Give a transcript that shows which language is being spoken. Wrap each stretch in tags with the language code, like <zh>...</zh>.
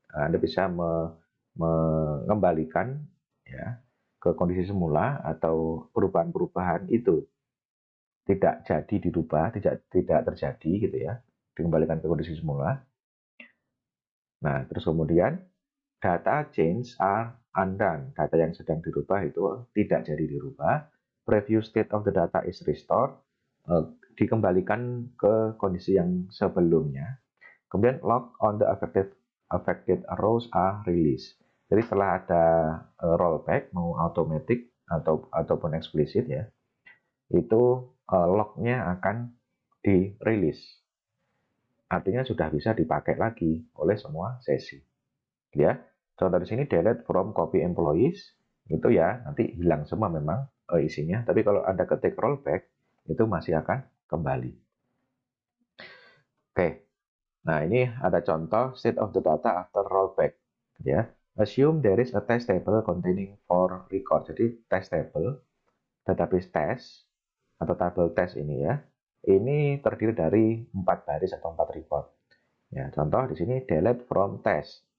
<id>Anda bisa mengembalikan ya ke kondisi semula atau perubahan-perubahan itu tidak jadi dirubah, tidak terjadi gitu ya, dikembalikan ke kondisi semula. Nah, terus kemudian</id> <en>data change are undone.</en> <id>Data yang sedang dirubah itu tidak jadi dirubah.</id> <en>Previous state of the data is restored.</en> <id>Dikembalikan ke kondisi yang sebelumnya.</id> <en>Kemudian log on the affected rows are released.</en> <id>Jadi setelah ada rollback mau automatic ataupun eksplisit ya, itu lognya akan dirilis. Artinya sudah bisa dipakai lagi oleh semua sesi. Ya, contoh di sini delete from copy employees itu ya nanti hilang semua memang isinya. Tapi kalau Anda ketik rollback itu masih akan kembali. Oke, nah ini ada contoh</id> <en>state of the data after rollback. Ya, assume there is a test table containing 4 record.</en> <id>Jadi test table, database test atau tabel test ini ya, ini terdiri dari 4 baris atau 4 record. Ya, contoh di sini delete from test.</id>